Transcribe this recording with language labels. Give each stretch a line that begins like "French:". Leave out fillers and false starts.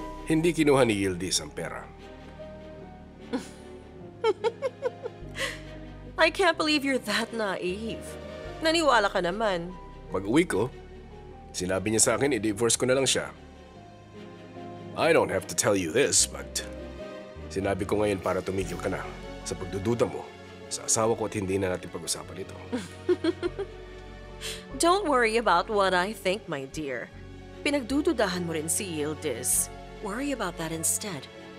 Filipino: Hindi kinuha ni Yildiz ang pera.
English: I can't believe you're that naive.
Filipino: Naniwala ka naman. Pag-uwi ko, sinabi niya sa akin, i-divorce ko na lang siya.
English: I don't have to tell you this, but
Filipino: sinabi ko ngayon para tumigil ka na sa pagdududa mo sa asawa ko at hindi na natin pag-usapan ito.
English: Don't worry about what I think, my dear.
Filipino: Pinagdududahan mo rin si Yildiz.
English: Worry about that instead.